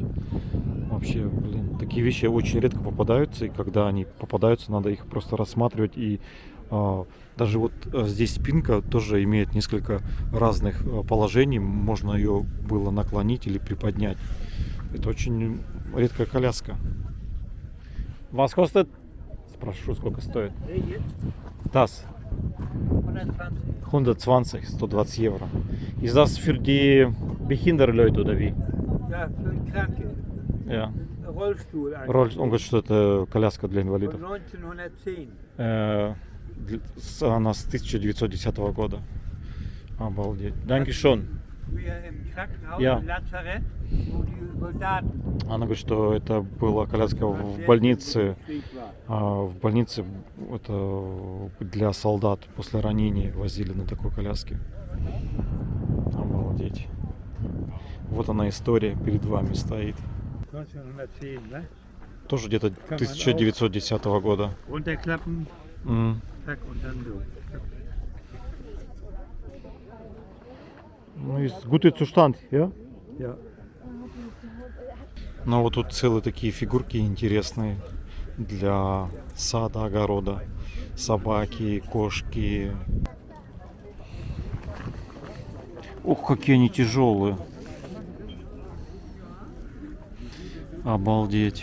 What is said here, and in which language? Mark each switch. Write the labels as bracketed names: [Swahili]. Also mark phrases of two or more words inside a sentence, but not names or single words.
[Russian] Вообще, блин, такие вещи очень редко попадаются. И когда они попадаются, надо их просто рассматривать. И даже вот здесь спинка тоже имеет несколько разных положений. Можно ее было наклонить или приподнять. Это очень редкая коляска. [German] Was kostet? [Russian] Спрошу, сколько стоит. [German] Das. 120, 120 евро. Ist das für die Behindertenleute oder wie? Ja, für Kranke. Ja. Rollstuhl. [Russian] Он говорит, что это коляска для инвалидов. [German] Von 1910. [Russian] Она с 1910 года. Обалдеть. [German] Dankeschön. Wir im Krankenhaus, Ja. im Lazarett, wo die Soldaten [Russian] Она говорит, что это была коляска в больнице. В больнице это для солдат после ранений возили на такой коляске. Обалдеть. Вот она история перед вами стоит. [German] 1910, ne? [Russian] Тоже где-то 1910 года. [German] Runterklappen, М. zack, und dann so. [Russian] Ну, есть [German] gute Zustand, ja? Ja. [Russian] Ну, вот тут целые такие фигурки интересные для сада, огорода. Собаки, кошки. Ух, какие они тяжелые. Обалдеть.